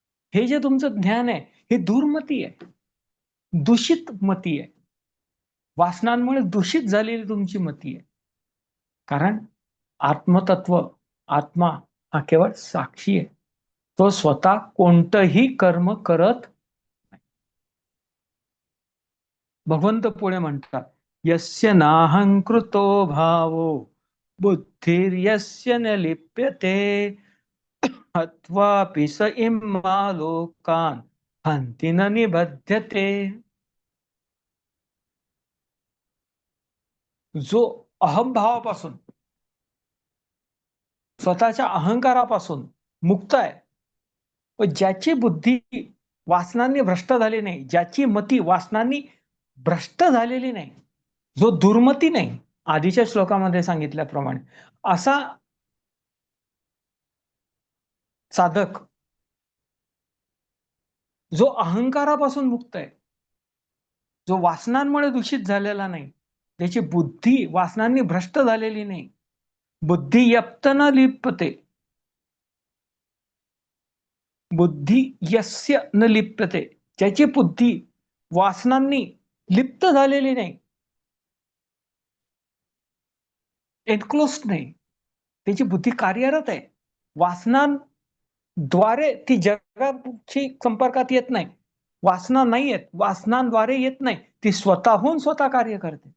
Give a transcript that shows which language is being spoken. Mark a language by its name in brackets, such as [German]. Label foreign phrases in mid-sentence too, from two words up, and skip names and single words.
[Marathi] हे जे तुमचं ज्ञान आहे हे दुर्मती आहे, दूषित मती आहे, वासनांमुळे दूषित झालेली तुमची मती आहे. कारण आत्मतत्व, आत्मा हा केवळ साक्षी आहे. तो स्वतः कोणतंही कर्म करत. भगवंत पुढे म्हणतात, [Sanskrit] यस्य नाहंकृतो भावो बुद्धिर्यस्य न लिप्यते हत्वापि स इम्मा लोकान् हन्ति न निबध्यते. [Marathi] जो अहंभावापासून, स्वतःच्या अहंकारापासून मुक्त आहे व ज्याची बुद्धी वासनांनी भ्रष्ट झाली नाही, ज्याची मती वासनांनी भ्रष्ट झालेली नाही, जो दुर्मती नाही, आधीच्या श्लोकामध्ये सांगितल्याप्रमाणे असा साधक जो अहंकारापासून मुक्त आहे, जो वासनांमुळे दूषित झालेला नाही, त्याची बुद्धी वासनांनी भ्रष्ट झालेली नाही, [Sanskrit] बुद्धी यप्त न लिप्यते, बुद्धी यस्य न लिप्यते, [Marathi] ज्याची बुद्धी वासनांनी लिप्त झालेली नाही, एन्क्लोज नाही, त्याची बुद्धी कार्यरत आहे, वासनांद्वारे ती जगाशी संपर्कात येत नाही, वासना नाही आहेत, वासनांद्वारे येत नाही, ती स्वतःहून स्वतः कार्य करते.